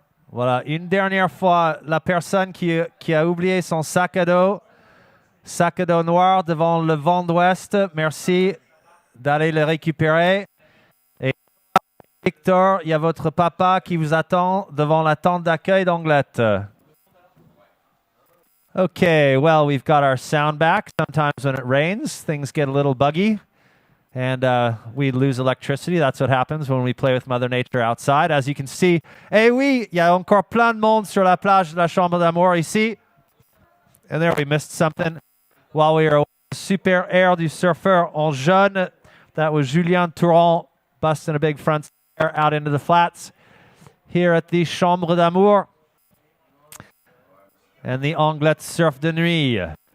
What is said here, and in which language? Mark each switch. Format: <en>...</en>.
<fr>Voilà, une dernière fois, la personne qui a oublié son sac à dos noir devant le Vent d'Ouest, merci d'aller le récupérer. Et Victor, il y a votre papa qui vous attend devant la tente d'accueil d'Anglet.</fr> <en>Okay, well, we've got our sound back. Sometimes when it rains, things get a little buggy and we lose electricity. That's what happens when we play with Mother Nature outside.</en> <fr>As you can see, eh oui, il y a encore plein de monde sur la plage de la Chambre d'Amour ici.</fr> <en>And there we missed something while we were super air du surfeur en jaune. That was Julien Touron busting a big front air out into the flats here at the Chambre d'Amour. And the Anglet surf de nuit.</en>